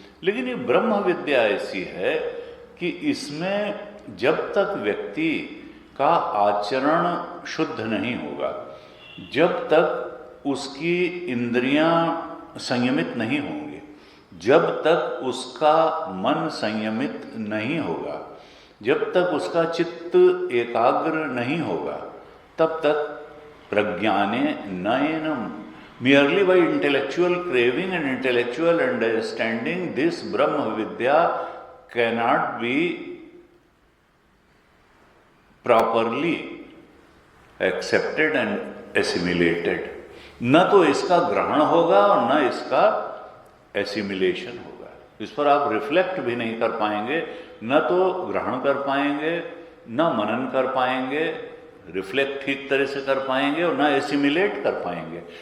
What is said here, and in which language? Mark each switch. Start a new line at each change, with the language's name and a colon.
Hindi: लेकिन ये ब्रह्म विद्या ऐसी है कि इसमें जब तक व्यक्ति का आचरण शुद्ध नहीं होगा, जब तक उसकी इंद्रियां संयमित नहीं होंगी, जब तक उसका मन संयमित नहीं होगा, जब तक उसका चित्त एकाग्र नहीं होगा, तब तक प्रज्ञाने नयनम,
English: Merely by intellectual craving and intellectual understanding, this Brahma Vidya cannot be properly accepted and assimilated.
Hindi: न तो इसका ग्रहण होगा और न इसका एसिमिलेशन होगा। इस पर आप रिफ्लेक्ट भी नहीं कर पाएंगे, न तो ग्रहण कर पाएंगे, न मनन कर पाएंगे, रिफ्लेक्ट ठीक तरह से कर पाएंगे, और ना एसिमिलेट कर पाएंगे।